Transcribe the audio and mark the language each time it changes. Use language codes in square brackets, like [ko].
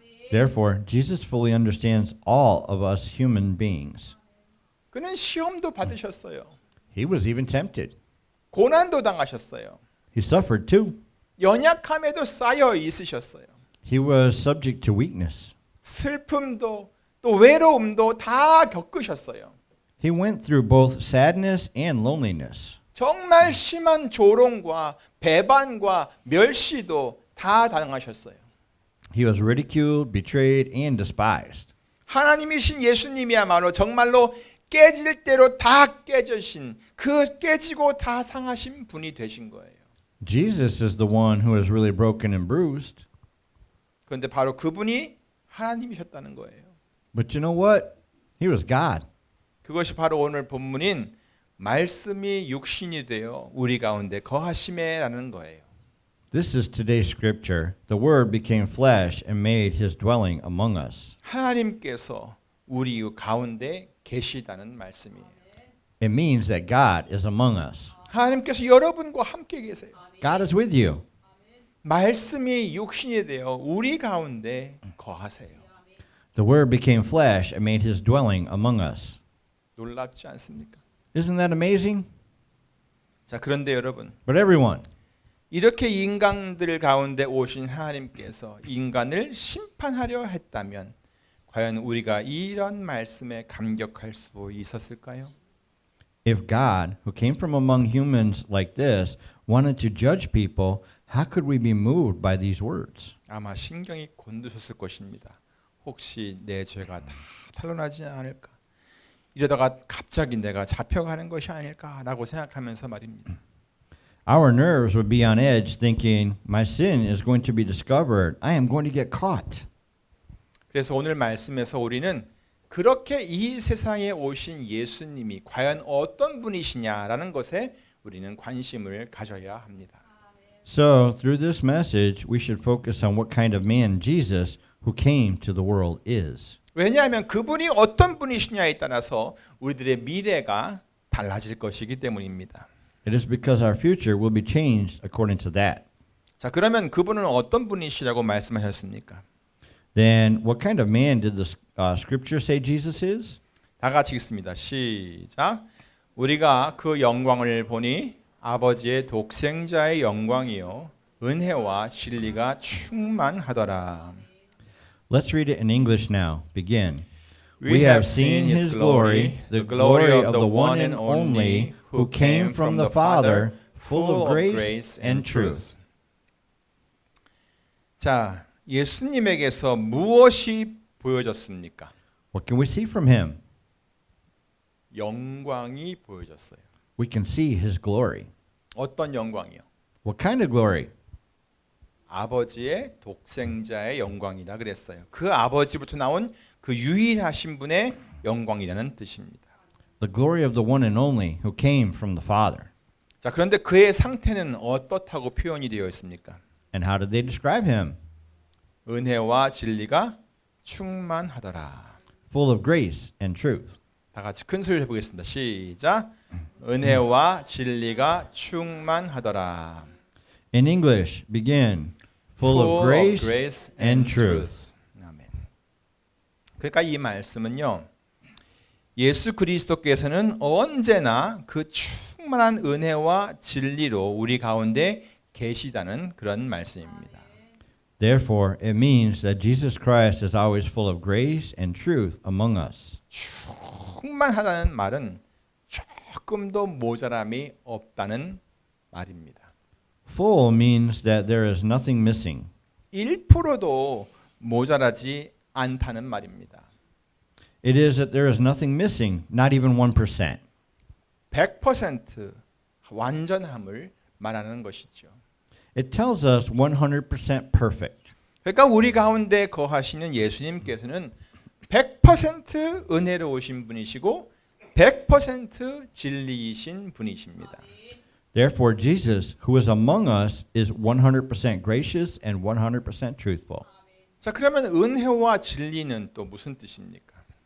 [en] Therefore, Jesus fully understands all of us human beings. [ko] 그는 시험도 받으셨어요. [en] He was even tempted. [ko] 고난도 당하셨어요. [en] He suffered too. [ko] 연약함에도 쌓여 있으셨어요. [en] He was subject to weakness. [ko] 슬픔도 또 외로움도 다 겪으셨어요. [en] He went through both sadness and loneliness. [ko] 정말 심한 조롱과 배반과 멸시도 다 당하셨어요. [en] He was ridiculed, betrayed, and despised. [ko] 하나님이신 예수님이야말로 정말로 깨질 대로 다 깨지신 그 깨지고 다 상하신 분이 되신 거예요. [en] Jesus is the one who is really broken and bruised. [ko] 그런데 바로 그분이 하나님이셨다는 거예요. [en] But you know what? He was God. [ko] 그것이 바로 오늘 본문인 말씀이 육신이 되어 우리 가운데 거하심에라는 거예요. [en] This is today's scripture. The Word became flesh and made his dwelling among us. [ko] 하나님께서 우리 가운데 계시다는 말씀이에요. [en] It means that God is among us. [ko] 하나님께서 여러분과 함께 계세요. [en] God is with you. [ko] 말씀이 육신이 되어 우리 가운데 거하세요. [en] The Word became flesh and made his dwelling among us. [ko] 놀랍지 않습니까? [en] Isn't that amazing? [ko] 자, 그런데 여러분, [en] But everyone, [ko] 이렇게 인간들 가운데 오신 하나님께서 인간을 심판하려 했다면 과연 우리가 이런 말씀에 감격할 수 있었을까요? [en] if God, who came from among humans like this, wanted to judge people, how could we be moved by these words? [ko] 아마 신경이 곤두섰을 것입니다. 혹시 내 죄가 다 탄로나지 않을까? 이러다가 갑자기 내가 잡혀가는 것이 아닐까라고 생각하면서 말입니다. [en] Our nerves would be on edge thinking, my sin is going to be discovered. I am going to get caught. [ko] 그래서 오늘 말씀에서 우리는 그렇게 이 세상에 오신 예수님이 과연 어떤 분이시냐라는 것에 우리는 관심을 가져야 합니다. [en] So, through this message, we should focus on what kind of man Jesus, who came to the world, is. [ko] 왜냐하면 그분이 어떤 분이시냐에 따라서 우리들의 미래가 달라질 것이기 때문입니다. [en] It is because our future will be changed according to that. [ko] 자, 그러면 그분은 어떤 분이시라고 말씀하셨습니까? [en] Then, what kind of man did the scripture say Jesus is? [ko] 다 같이 읽습니다. 시작. 우리가 그 영광을 보니 아버지의 독생자의 영광이요 은혜와 진리가 충만하더라. [en] Let's read it in English now. Begin. We have seen his glory, the glory of the one and only who came from the Father, full of grace and truth. [ko] 자, 예수님에게서 무엇이 보여졌습니까? [en] What can we see from him? [ko] 영광이 보여졌어요. [en] We can see his glory. [ko] 어떤 영광이요? [en] What kind of glory? [ko] 아버지의 독생자의 영광이라 그랬어요. 그 아버지부터 나온 그 유일하신 분의 영광이라는 뜻입니다. [en] The glory of the one and only who came from the Father. [ko] 자, 그런데 그의 상태는 어떻다고 표현이 되어 있습니까? [en] And how did they describe him? [ko] 은혜와 진리가 충만하더라. [en] Full of grace and truth. [ko] 다 같이 큰 소리를 해보겠습니다. 시작. 은혜와 진리가 충만하더라. [en] In English, begin. Full of grace and truth. [ko] 아멘. 그러니까 이 말씀은요. 예수 그리스도께서는 언제나 그 충만한 은혜와 진리로 우리 가운데 계시다는 그런 말씀입니다. [en] Therefore, it means that Jesus Christ is always full of grace and truth among us. [ko] 충만하다는 말은 조금도 모자람이 없다는 말입니다. [en] Full means that there is nothing missing. [ko] 1%도 모자라지 않다는 말입니다. [en] It is that there is nothing missing, not even 1%. [ko] 100% 완전함을 말하는 것이죠. [en] It tells us 100% perfect. [ko] 그러니까 우리 가운데 거하시는 예수님께서는 100% 은혜로우신 분이시고 100% 진리이신 분이십니다. [en] Therefore, Jesus, who is among us, is 100% gracious and 100% truthful. [ko] 자, 그러면 은혜와 진리는 또 무슨 뜻입니까?